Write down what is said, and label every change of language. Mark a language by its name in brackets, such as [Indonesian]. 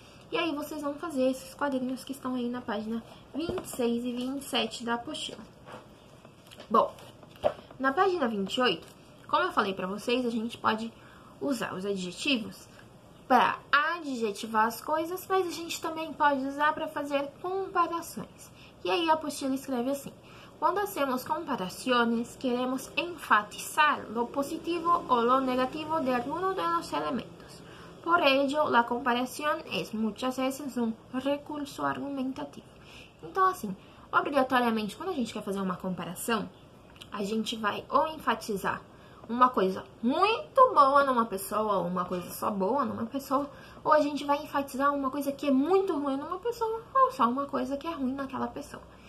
[Portuguese] E aí vocês vão fazer esses quadrinhos que estão aí na página 26 e 27 da apostila. Bom, na página 28, como eu falei pra vocês, a gente pode usar os adjetivos para adjetivar as coisas, mas a gente também pode usar para fazer comparações. E aí a apostila escreve assim: [Spanish] cuando hacemos comparaciones, queremos enfatizar lo positivo o lo negativo de alguno de los elementos. Por ello, la comparación es muchas veces un recurso argumentativo. [Portuguese] Então, assim, obrigatoriamente, quando a gente quer fazer uma comparação, a gente vai ou enfatizar uma coisa muito boa numa pessoa, ou uma coisa só boa numa pessoa, ou a gente vai enfatizar uma coisa que é muito ruim numa pessoa, ou só uma coisa que é ruim naquela pessoa.